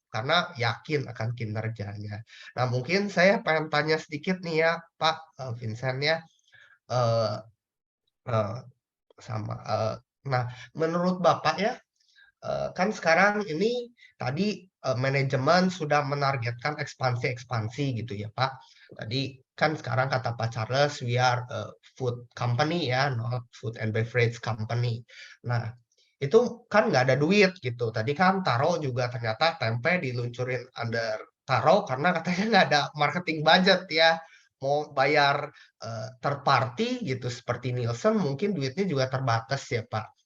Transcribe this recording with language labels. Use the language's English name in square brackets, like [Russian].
[Indonesian] Karena yakin akan kinerjanya. Nah mungkin saya pengen tanya sedikit nih ya Pak Vincent ya. Eh, eh, nah menurut Bapak ya, kan sekarang ini tadi manajemen sudah menargetkan ekspansi gitu ya Pak. Tadi kan sekarang kata Pak Charles, [English] we are a food company [Indonesian] ya, [English] not food and beverage company. [Indonesian] Nah, itu kan nggak ada duit gitu. Tadi kan Taro juga ternyata tempe diluncurin under Taro karena katanya nggak ada marketing budget ya. Mau bayar third party gitu seperti Nielsen mungkin duitnya juga terbatas ya Pak.